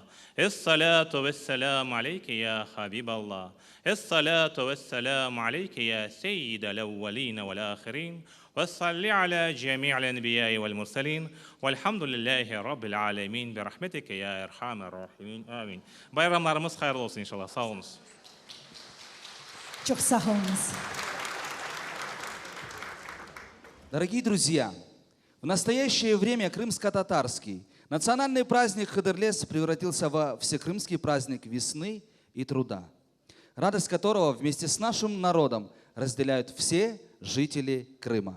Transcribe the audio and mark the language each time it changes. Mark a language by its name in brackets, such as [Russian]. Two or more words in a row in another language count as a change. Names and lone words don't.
[Arabic] الصلاة والسلام عليك يا حبيب الله. الصلاة والسلام عليك يا سيد الأولين والآخرين. وصل على جميع الأنبياء والمرسلين والحمد لله رب العالمين برحمتك يا أرحم الراحمين آمين. [Crimean Tatar] Bayramlarımız hayırlı olsun inşallah. Sağ olunuz. Çok sağ olunuz. [Russian] Дорогие друзья, в настоящее время крымско-татарский национальный праздник Хыдырлес превратился во всекрымский праздник весны и труда, радость которого вместе с нашим народом разделяют все жители Крыма.